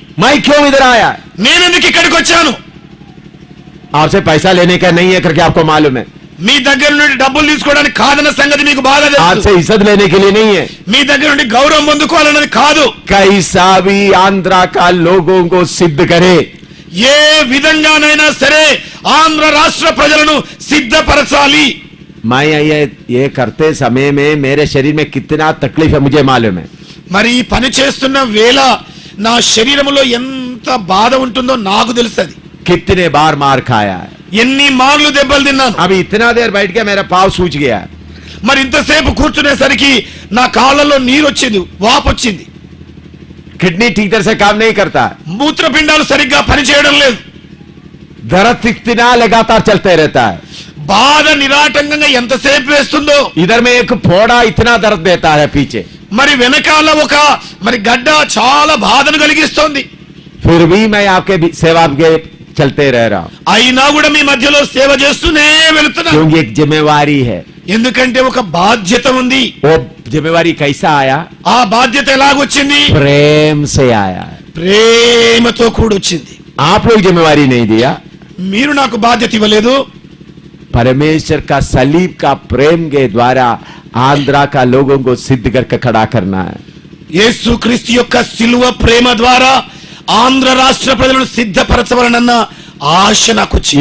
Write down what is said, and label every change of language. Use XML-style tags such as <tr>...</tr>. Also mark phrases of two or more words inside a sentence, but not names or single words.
<hi>मैं क्यों इधर आया?</hi> <te>నేనెందుకు ఇక్కడికి వచ్చాను?</te> <hi>आपसे पैसा लेने का नहीं है करके आपको मालूम है।</hi> <te>మీ దగ్గర నుండి డబ్బులు తీసుకోవడానికి కాదన్న సంగతి మీకు బాగా తెలుసు.</te> <hi>आपसे इज्जत लेने के लिए नहीं है।</hi> <te>మీ దగ్గర నుండి గౌరవం పొందుకోవాలన్నది కాదు.</te> <hi>कैसा भी आंध्रा का लोगों को सिद्ध करे,</hi> <te>ఏ విధంగానైనా సరే ఆంధ్ర రాష్ట్ర ప్రజలను సిద్ధపరచాలి.</te> <hi>मैं ये करते समय में मेरे शरीर में कितना तकलीफ है मुझे मालूम है।</hi> <te>మరి ఈ పని చేస్తున్న వేళ నా శరీరంలో ఎంత బాధ ఉంటుందో నాకు తెలుసది.</te> <hi>कितने बार मार खाया है,</hi> <te>ఎన్ని మార్లు దెబ్బలు తిన్నాను.</te> <hi>अभी इतना देर बैठ के मेरा पाँव सूज गया है।</hi> <te>మరి ఇంతసేపు కూర్చునేసరికి నా కాళ్ళలో నీరు వచ్చింది, వాపు వచ్చింది.</te> <hi>किडनी ठीक तरह से काम नहीं करता,</hi> <te>మూత్రపిండాలు సరిగ్గా పనిచేయడం లేదు.</te> <hi>दर्द इतना लगातार चलते रहता है।</hi> <te>బాధ నిరాటంకంగా ఎంతసేపు వేస్తుందో.</te> <hi>इधर में एक फोड़ा इतना दर्द देता है पीछे,</hi> <te>మరి వెనకాల ఒక గడ్డ చాలా బాధను కలిగిస్తోంది.</te> <hi>फिर भी मैं आपके सेवा के चलते रह रहा हूं,</hi> <te>అయినా కూడా మీ మధ్యలో సేవ చేస్తూనే వెళుతున్నా.</te> <hi>क्योंकि एक जिम्मेवारी है।</hi> <te>ఎందుకంటే ఒక బాధ్యత ఉంది.</te> <hi>वो जिम्मेवारी कैसा आया?</hi> <te>ఆ బాధ్యత ఎలాగొచ్చింది?</te> <hi>प्रेम से आया है।</hi> <te>ప్రేమతో కూడొచ్చింది.</te> <hi>आप लोग जिम्मेवारी नहीं दिया,</hi> <te>మీరు నాకు బాధ్యత ఇవ్వలేదు.</te> <hi>परमेश्वर का सलीब का प्रेम के द्वारा आंध्रा का लोगों को सिद्ध करके खड़ा करना है।</hi> <te>యేసుక్రీస్తు యొక్క సిలువ ప్రేమ ద్వారా ఆంధ్ర రాష్ట్ర ప్రజలను సిద్ధపరచవలనన్న ఆశ నాకు వచ్చింది.</te>